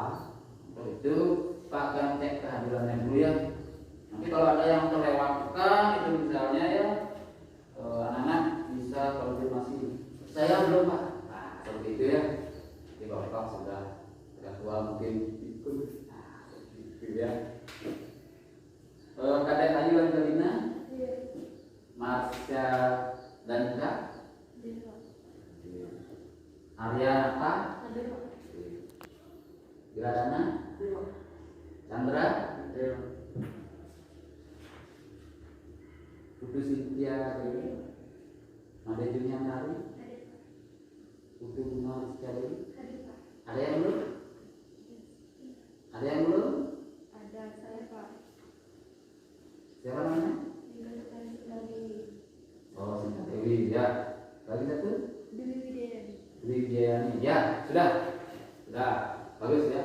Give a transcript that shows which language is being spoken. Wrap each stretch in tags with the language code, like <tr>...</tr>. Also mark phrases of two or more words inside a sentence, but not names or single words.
<id>Untuk itu Pak akan cek kehadirannya dulu ya. Nanti kalau ada yang terlewatkan itu misalnya ya, anak-anak bisa konfirmasi, saya belum Pak. Nah seperti itu ya. Jadi Bapak sudah tua mungkin ikut. Nah seperti itu ya. Kadek Ayu Angelina, Marsha Danika, Arya Nata, Giradana, Chandra, Putu Sintia, Made Junia Nari, Putu Bunga Rizka Dewi. Ada yang belum? Ada yang belum? Ada saya Pak. Siapa namanya? Oh, Sinta Dewi ya. Lagi satu? Dewi Widayani. Dewi Widayani ya. Sudah bagus ya.</id>